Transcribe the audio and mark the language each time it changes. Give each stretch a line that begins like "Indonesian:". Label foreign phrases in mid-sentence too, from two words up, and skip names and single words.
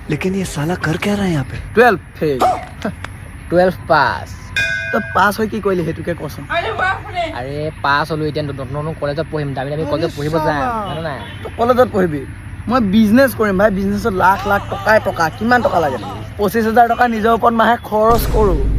Hindi: लेकिन ये साला कर क्या रहा है यहाँ पे?
Assamese: 12 ফেল 12 পাছ তই পাছ হৈ কি কৰিলি সেইটোকে কচোন আৰে পাছ হ'লো এতিয়া নতুন নতুন কলেজত পঢ়িম দামী দামী কলেজত পঢ়িব যাম জানো নাই তই কলেজত পঢ়িবি মই বিজনেছ কৰিম ভাই বিজনেছত লাখ লাখ টকাই টকা কিমান টকা লাগে 25,000 টকা নিজৰ ওপৰত মাহে খৰচ কৰোঁ